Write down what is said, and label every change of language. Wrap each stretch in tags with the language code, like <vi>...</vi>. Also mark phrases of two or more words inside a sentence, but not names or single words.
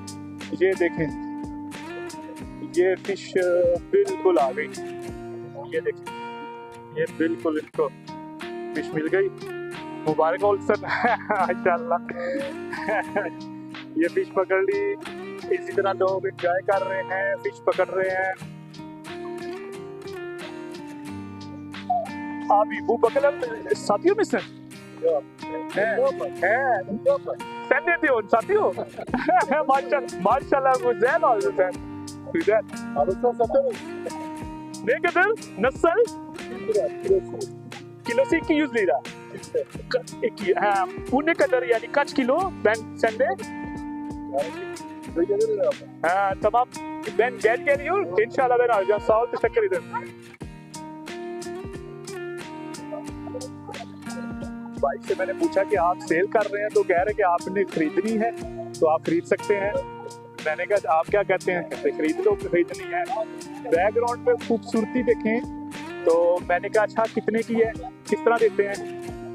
<hi>ये देखें, ये फिश बिल्कुल आ गई। ये देखें, ये बिल्कुल इनको फिश मिल गई। मुबारक हो सर माशाल्लाह। ये फिश पकड़ ली। इसी तरह लोग एंजॉय कर रहे हैं, फिश पकड़ रहे हैं।</hi> <tr>Abi bu bakalım satıyor musun? Yok. Sen ne diyorsun? Satıyor. Maşallah güzel oldu sen. Güzel. Alırsan satarım. Ne kadar? Nasıl? 1 lira kilosu. Kilosu 200 lira. Ha, bu ne kadar yani kaç kilo? Sende? Yani gelir ama. Ha, tamam. Ben geliyor. İnşallah ben alacağım. Sağ ol, teşekkür ederim.</tr> <hi>भाई से मैंने पूछा कि आप सेल कर रहे हैं, तो कह रहे कि आपने खरीदनी है। तो आप खरीद सकते हैं। मैंने कहा आप क्या कहते हैं? कहते खरीद लो, खरीदनी है। बैकग्राउंड पे खूबसूरती देखें। तो मैंने कहा अच्छा कितने की है, किस तरह देते हैं?</hi>